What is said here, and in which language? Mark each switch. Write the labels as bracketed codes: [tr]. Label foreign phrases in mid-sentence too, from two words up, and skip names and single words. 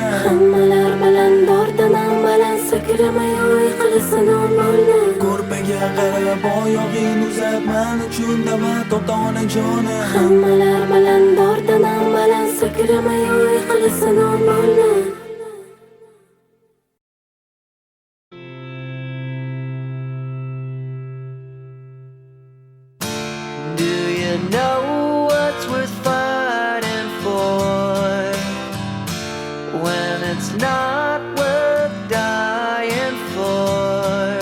[uz] Hammalar bilan bordan avval sakramay yiqilasan o'g'li. Ko'rpaga qarab oyog'ing uzatman uchun da'vat ota-ona jonim. Hammalar bilan bordan avval sakramay yiqilasan o'g'li. [en] Do you know what's worth fighting for when it's not worth dying for?